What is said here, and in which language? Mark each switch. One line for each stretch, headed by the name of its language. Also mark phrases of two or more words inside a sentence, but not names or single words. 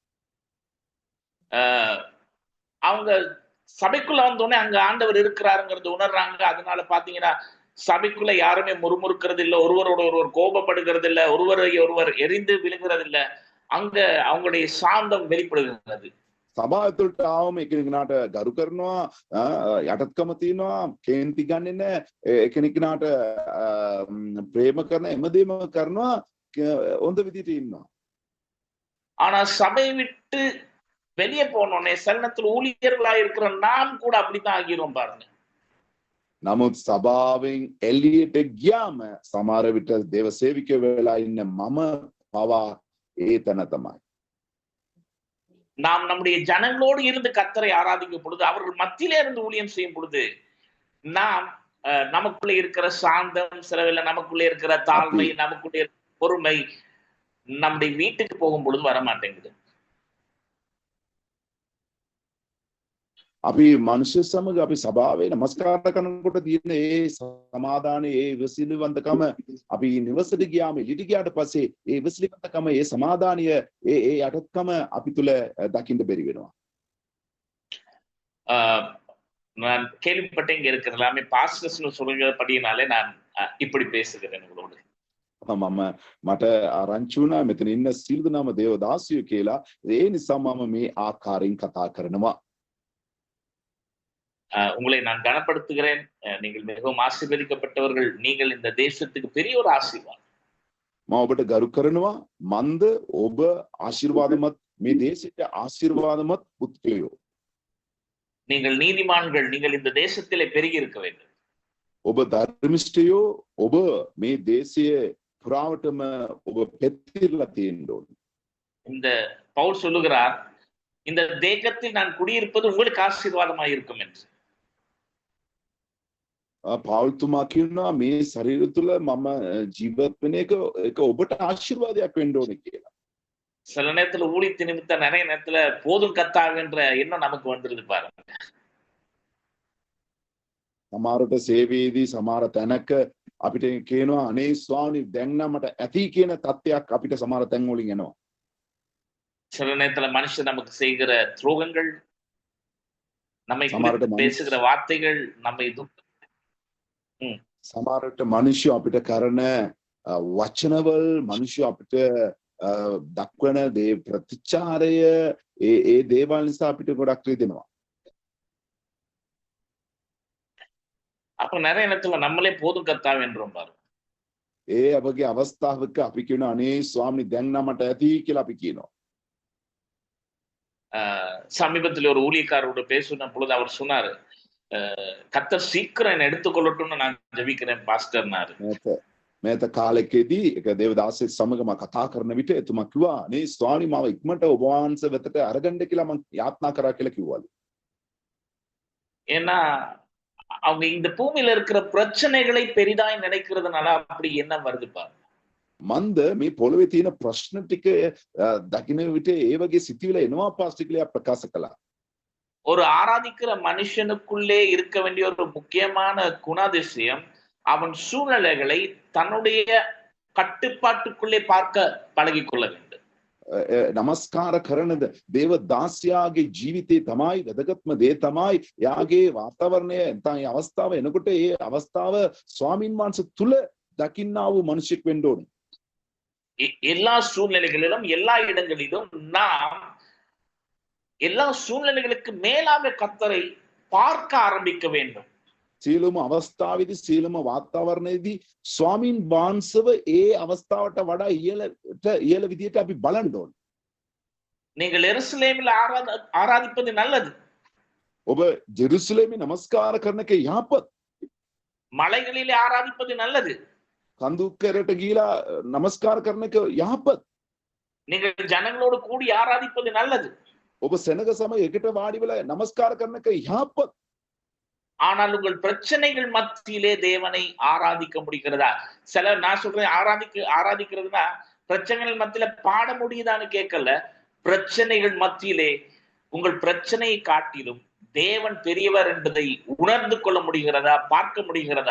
Tamil: அவங்க சபைக்குள்ள வந்தோடனே அங்க ஆண்டவர் இருக்கிறாருங்கிறது உணர்றாங்க. அதனால பாத்தீங்கன்னா சபைக்குள்ள யாருமே முறுமுறுக்கிறது இல்ல, ஒருவரோட ஒருவர் கோபப்படுகிறது இல்ல, ஒருவரை ஒருவர் எரிந்து விழுகிறது இல்ல. அங்க அவங்களுடைய சாந்தம் வெளிப்படுகிறது.
Sinhala: සභාව ඇතුළට ආවම එකිනෙකාට ගරු කරනවා, යටත්කම තියෙනවා, කේන්ති ගන්නෙ නැහැ, එකිනෙකාට ප්‍රේම කරන හැමදේම කරනවා, හොඳ විදිහට ඉන්නවා.
Tamil: ஆனா சபை விட்டு வெளியே போனோடனே சலனத்தில் ஊழியர்களா இருக்கிற நாம் கூட அப்படித்தான் ஆகிரும் பாருங்க.
Sinhala: නමුත් සභාවෙන් එළියට ගියාම සමහර විට දේව සේවිකයෝ වෙලා ඉන්න මම පවා ඒ තැන තමයි.
Tamil: நாம் நம்முடைய ஜனங்களோடு இருந்து கர்த்தரை ஆராதிக்கும் பொழுது, அவர்கள் மத்தியிலே இருந்து ஊழியம் செய்யும் பொழுது, நாம் நமக்குள்ளே இருக்கிற சாந்தம், சிலவில்லை நமக்குள்ளே இருக்கிற தாழ்மை, நமக்குள்ளே இருக்கிற பொறுமை நம்முடைய வீட்டுக்கு போகும் பொழுது வர மாட்டேங்குது.
Sinhala: අපි මනුෂ්‍ය සමග අපි සභාවේ නමස්කාර කරනකොට තියෙන ඒ සමාදානයේ ඒ ඉවසිලිවන්තකම අපි නිවසට ගියාම එළියට ගියාට පස්සේ ඒ ඉවසිලිවන්තකම ඒ සමාදානිය ඒ යටත්කම අපි තුල දකින්න බැරි වෙනවා.
Tamil: நான் கேள்விப்பட்டேன் இங்க இருக்கிற எல்லாமே பாஸ்டர்ஸ்னு சொல்லுகிறபடினாலே நான் இப்படி பேசுகிறேன் உங்களோடு.
Sinhala: මට ආරංචි වුණා මෙතන ඉන්න සියලු දෙනාම දේවදාසියෝ කියලා. ඒ නිසා මම මේ ආකාරයෙන් කතා කරනවා.
Tamil: உங்களை நான் கனப்படுத்துகிறேன். நீங்கள் மிகவும் ஆசீர்வதிக்கப்பட்டவர்கள். நீங்கள் இந்த தேசத்துக்கு பெரிய ஒரு ஆசீர்வாதம்.
Sinhala: මම ඔබට ගරු කරනවා. මන්ද ඔබ ආශිර්වාදමත් මේ දේශයට ආශිර්වාදමත් පුත්‍රයෝ.
Tamil: நீங்கள் நீதிமான்கள். நீங்கள் இந்த தேசத்திலே பெருகி இருக்க வேண்டும்.
Sinhala: ඔබ ධර්මිෂ්ඨයෝ. ඔබ මේ දේශයේ පුරාවටම ඔබ පෙතිරලා තියෙන්න ඕනේ.
Tamil: இந்த பவுல் சொல்லுகிறார், இந்த தேகத்தில் நான் குடியிருப்பது உங்களுக்கு ஆசீர்வாதமாக இருக்கும் என்று.
Sinhala: පාවුල්තුමා කියනවා මේ ශරීරය තුළ මම ජීවත් වෙන එක ඔබට ආශිර්වාදයක් වෙන්න ඕනේ කියලා.
Tamil: சில நேரத்துல ஊழியத்து நிமித்தம் நிறைய நேரத்துல போதும் கத்தாகன்ற எண்ணம் நமக்கு வந்துருது பாருங்க.
Sinhala: සමහරට සේවයේදී සමහර තැනක අපිට කියනවා අනේ ස්වාමී දැන් නම් මට ඇති කියන තත්ත්වයක් අපිට සමහර තැන් වලින් එනවා.
Tamil: சில நேரத்துல மனுஷன் நமக்கு செய்கிற துரோகங்கள், நம்மை பேசுகிற வார்த்தைகள் நம்மை
Sinhala: සමහරට මිනිස්සු අපිට කරන වචනවල මිනිස්සු අපිට දක්වන දේ ප්‍රතිචාරය ඒ දේවල් නිසා අපිට ගොඩක් රිදෙනවා.
Tamil: அப்ப நிறைய இடத்துல நம்மளே போதும் கர்த்தாவே என்றோம் பாருங்க.
Sinhala: ඒ අපගේ අවස්ථාවක අපි කියන අනේ ස්වාමී දැන් නම් මට ඇති කියලා අපි කියනවා.
Tamil: சமீபத்தில் ஒரு ஊழியக்காரோட பேசுன பொழுது அவர் சொன்னாரு, கர்த்தர் சீக்கிரம் என்னை எடுத்துக்கொள்ளட்டும்னு நான் ஜெபிக்கிறேன் பாஸ்டர்னாரு.
Sinhala: මේත කාලෙකදී එක දේවදාසෙක් සමග මම කතා කරන විට එතුමා කිව්වා නේ ස්වාමී මාව ඉක්මනට ඔබ වහන්සේ වෙතට අරගන්න කියලා මම යාත්නා කරා කියලා කිව්වලු.
Tamil: ஏன்னா அவங்க இந்த பூமியில இருக்கிற பிரச்சனைகளை பெரிதாய் நினைக்கிறதுனால அப்படி என்ன வருது பாருங்க.
Sinhala: මන්ද මේ පොළවේ තියෙන ප්‍රශ්න ටික දකින්න විට ඒ වගේ සිතිවිල එනවා පාස්ටර් කියලා ප්‍රකාශ කළා.
Tamil: ஒரு ஆராதிக்கிற மனுஷனுக்குள்ளே இருக்க வேண்டிய ஒரு முக்கியமான குணாதிசயம் அவன் சூழ்நிலைகளை தன்னுடைய கட்டுப்பாட்டுக்குள்ளே பார்க்க பழகிக்கொள்ள வேண்டும்.
Sinhala: නමස්කාර කරන දේව දාසයාගේ ජීවිතේ තමයි වැදගත්ම දේ තමයි යාගේ වාතාවරණය නැත්නම් අවස්ථාව එනකොට ඒ අවස්ථාව ස්වාමින් වහන්සේ තුල දකින්නා වූ මිනිසෙක් වෙන්න ඕනේ.
Tamil: எல்லா சூழ்நிலைகளிலும் எல்லா இடங்களிலும் நாம் எல்லா சூழ்நிலைகளுக்கு மேலாக கர்த்தரை பார்க்க ஆரம்பிக்க வேண்டும்.
Sinhala: සියලුම අවස්ථාවේදී සියලුම වාතාවරණයේදී ස්වාමින් වහන්සේව ඒ අවස්ථාවට වඩා ඉහළ විදියට අපි බලන්න ඕනේ.
Tamil: நீங்கள் எருசலேமில் ஆராதிப்பது நல்லது.
Sinhala: ඔබ ජෙරුසලමේ නමස්කාර කරන එක යහපත්.
Tamil: மலைகளிலே ஆராதிப்பது நல்லது.
Sinhala: කඳුකරට ගිහිලා නමස්කාර කරන එක යහපත්.
Tamil: நீங்கள் ஜனங்களோடு கூடி ஆராதிப்பது நல்லது.
Sinhala: ඔබ සෙනග සමග එකට වාඩි වෙලා නමස්කාර කරන එක යහපත්.
Tamil: ஆனால் உங்கள் பிரச்சனைகள் மத்தியிலே தேவனை ஆராதிக்க முடிகிறதா? சிலர் நான் சொல்றேன் ஆராதிக்கிறதுனா பிரச்சனைகள் மத்தியில பாட முடியுதான்னு கேட்கல. பிரச்சனைகள் மத்தியிலே உங்கள் பிரச்சனையை காட்டிலும் தேவன் பெரியவர் என்பதை உணர்ந்து கொள்ள முடிகிறதா, பார்க்க முடிகிறதா?